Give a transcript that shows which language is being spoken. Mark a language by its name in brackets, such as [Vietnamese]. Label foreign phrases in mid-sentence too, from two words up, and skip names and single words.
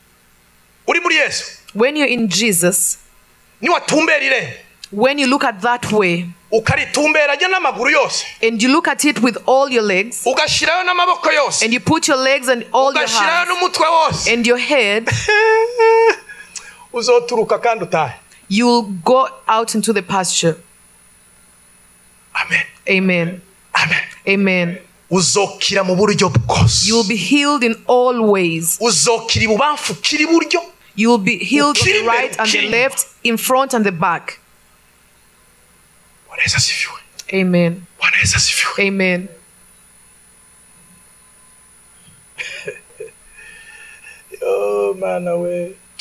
[English] When you're in Jesus, when you look at that way, and you look at it with all your legs, and you put your legs and all your hands, and your head, you'll go out into the pasture. Amen. Amen. Amen. Amen. [Rundi] Uzokira mu buryo bwose. [English] You will be healed in all ways. [Rundi] Uzokira ibubamfu kiri buryo. [English] You will be healed on the right and the left, in front and the back. Amen. Amen. Oh, man, we.